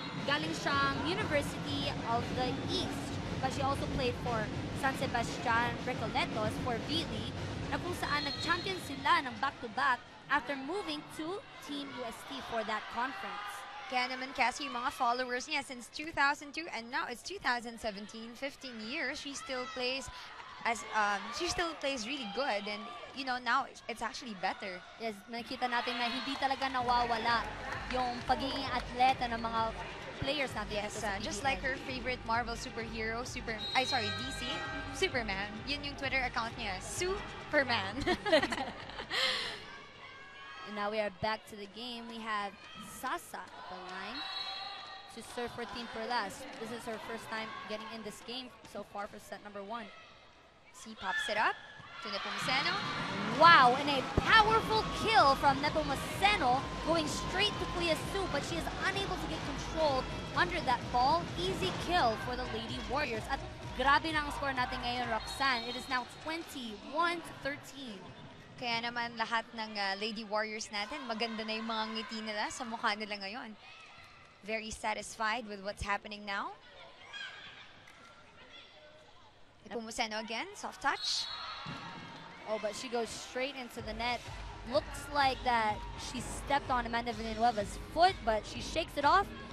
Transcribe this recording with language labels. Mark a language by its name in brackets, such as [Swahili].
[English] Galing siyang University of the East, but she also played for San Sebastian Recoletos for VLE, [Filipino] na kung saan nag-champion sila ng back-to-back [English] after moving to Team UST for that conference. [Filipino] Kaya naman kasi yung mga followers niya [English] since 2002 and now it's 2017, 15 years, she still plays really good, and you know, now it's actually better. [Filipino] Yes, nakita natin na hindi talaga nawawala yung pagiging atleta ng mga players natin. [English] Yes, just like her favorite Marvel superhero, DC, Superman. [Filipino] Yun yung Twitter account niya, Superman. [English] And now we are back to the game. We have Sasa at the line to serve for Team Perlas. This is her first time getting in this game so far for set number 1. C pops it up to Nepomuceno. Wow, and a powerful kill from Nepomuceno going straight to Kuya Sue, but she is unable to get control under that ball. Easy kill for the Lady Warriors. [Filipino] At grabe na ang score natin ngayon, Roxanne. [English] It is now 21-13. [Filipino] Kaya naman lahat ng Lady Warriors natin, maganda na yung mga ngiti nila sa mukha nila ngayon. [English] Very satisfied with what's happening now. Nepomuceno again, soft touch. Oh, but she goes straight into the net. Looks like that she stepped on Amanda Villanueva's foot, but she shakes it off.